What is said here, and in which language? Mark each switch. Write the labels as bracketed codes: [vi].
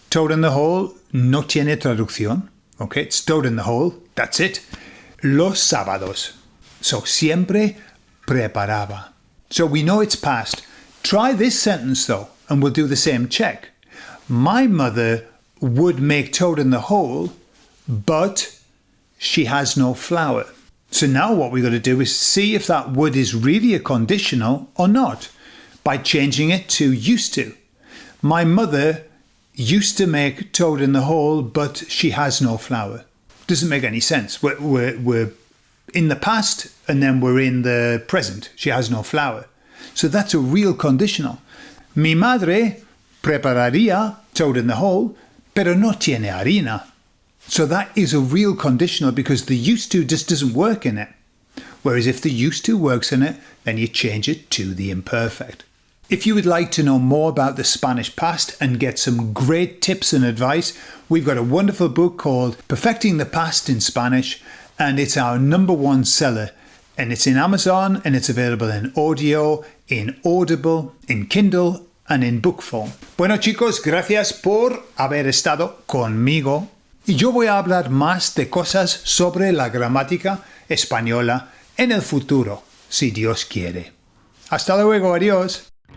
[es] Toad in the hole no tiene traducción. [en] Okay, it's toad in the hole, that's it. [es] Los sábados. [en] So [es] siempre preparaba. [en] So we know it's past. Try this sentence though, and we'll do the same check. My mother would make toad in the hole, but she has no flour. So now what we've got to do is see if that would is really a conditional or not by changing it to used to. My mother used to make toad in the hole, but she has no flour. Doesn't make any sense. We're in the past and then we're in the present. She has no flour. So that's a real conditional. [es] Mi madre prepararía toad in the hole, pero no tiene harina. [en] So that is a real conditional because the used to just doesn't work in it. Whereas if the used to works in it, then you change it to the imperfect. If you would like to know more about the Spanish past and get some great tips and advice, we've got a wonderful book called Perfecting the Past in Spanish, and it's our #1 seller. And it's in Amazon, and it's available in audio, in Audible, in Kindle, and in book form. [es] Bueno chicos, gracias por haber estado conmigo. Y yo voy a hablar más de cosas sobre la gramática española en el futuro, si Dios quiere. Hasta luego, adiós.